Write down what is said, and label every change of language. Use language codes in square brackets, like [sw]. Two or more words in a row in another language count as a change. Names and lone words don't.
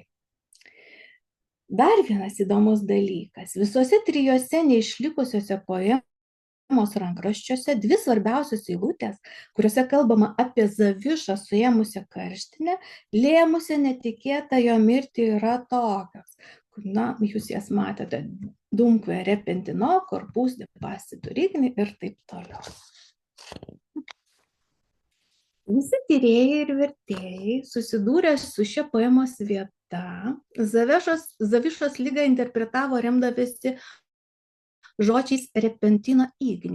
[lt] Dar vienas įdomus dalykas. Visuose trijuose neišlikusiuose poemos rankraščiuose dvi svarbiausios eilutės, kuriuose kalbama apie Zavišą suėmusią karštinę, lėmusią netikėtą jo mirtį, yra tokios. Na, jūs jas matėte. [la] Dunque repentino, corpus de pastitu rigni [lt] ir taip toliau. Visi tyrėjai ir vertėjai susidūrę su šia poemos vieta Zavišos ligą interpretavo remdavęsi žodžiais [la] repentino igni.